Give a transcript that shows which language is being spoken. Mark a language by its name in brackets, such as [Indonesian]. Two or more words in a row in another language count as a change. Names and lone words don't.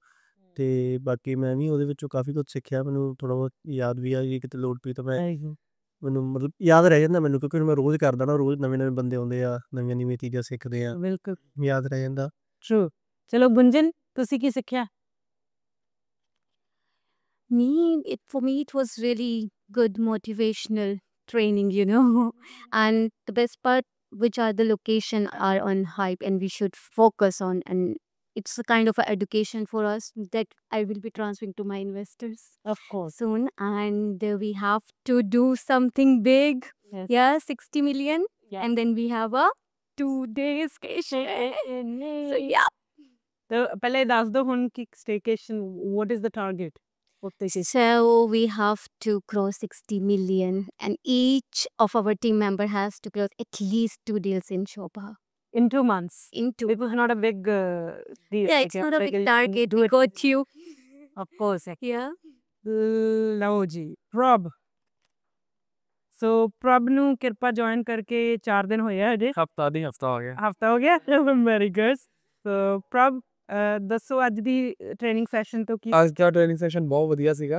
[Punjabi] ਤੇ ਬਾਕੀ ਮੈਂ ਵੀ ਉਹਦੇ ਵਿੱਚੋਂ ਕਾਫੀ ਕੁਝ ਸਿੱਖਿਆ. ਮੈਨੂੰ ਥੋੜ੍ਹਾ ਬਹੁਤ ਯਾਦ ਵੀ ਆ ਜੀ, ਕਿਤੇ ਲੋੜ ਪਈ ਤਾਂ ਮੈਂ ਮੈਨੂੰ ਮਤਲਬ ਯਾਦ ਰਹਿ ਜਾਂਦਾ ਮੈਨੂੰ, ਕਿਉਂਕਿ ਮੈਂ ਰੋਜ਼ ਕਰਦਾ ਨਾ, ਰੋਜ਼ ਨਵੇਂ ਨਵੇਂ ਬੰਦੇ ਆਉਂਦੇ ਆ, ਨਵੀਆਂ ਨਵੀਆਂ ਚੀਜ਼ਾਂ ਸਿੱਖਦੇ ਆ, ਬਿਲਕੁਲ ਯਾਦ ਰਹਿ ਜਾਂਦਾ. ਟਰੂ. ਚਲੋ ਗੁੰਜਨ, ਤੁਸੀਂ ਕੀ ਸਿੱਖਿਆ. [English] For me, it was really good motivational training, you know. And the best part, which are the location are on hype and we should focus on. And it's a kind of a education for us that I will be transferring to my investors Of course. soon. And we have to do something big. Yes. Yeah, 60 million. Yeah. And then we have a 2-day staycation. So yeah. [Hindi] तो पहले [Punjabi] ਦੱਸ ਦਿਓ ਹੁਣ ਕਿ staycation, [English] what is the target? So we have to cross 60 million and each of our team member has to close at least 2 deals in Shobha. In 2 months. In 2. It was not a big deal. Yeah, it's not a big target. We got you. Of course. Yeah. [Punjabi] ਲਓ ਜੀ, ਪ੍ਰਭ. ਸੋ ਪ੍ਰਭ ਨੂੰ ਕਿਰਪਾ ਜੁਆਇਨ ਕਰਕੇ 4 ਦਿਨ ਹੋਏ ਆ ਅਜੇ. ਹਫਤਾ ਹੋ ਗਿਆ. ਹਫਤਾ ਹੋ ਗਿਆ. [English] very good. [Punjabi] ਸੋ ਪ੍ਰਭ, ਦੱਸੋ ਅੱਜ ਦੀ [English] training session [Punjabi] ਤੋਂ ਕੀ. ਅੱਜ ਦਾ [English] training session [Punjabi] ਬਹੁਤ ਵਧੀਆ ਸੀਗਾ.